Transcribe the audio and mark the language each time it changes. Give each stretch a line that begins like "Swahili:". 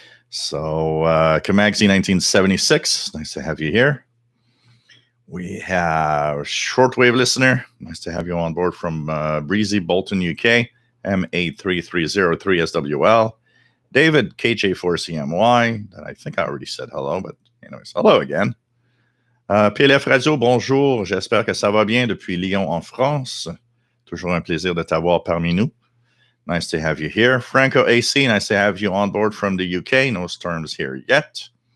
English: So Kamagzi 1976, nice to have you here. We have Shortwave listener, nice to have you on board from Breezy, Bolton, UK, M83303SWL. David, KJ4CMY, that I think I already said hello, but anyways, hello again.
French: PLF Radio, bonjour, j'espère que ça va bien depuis Lyon en France. Toujours un plaisir de t'avoir parmi nous.
English: Nice to have you here. Franco AC, nice to have you on board from the UK. No storms here yet.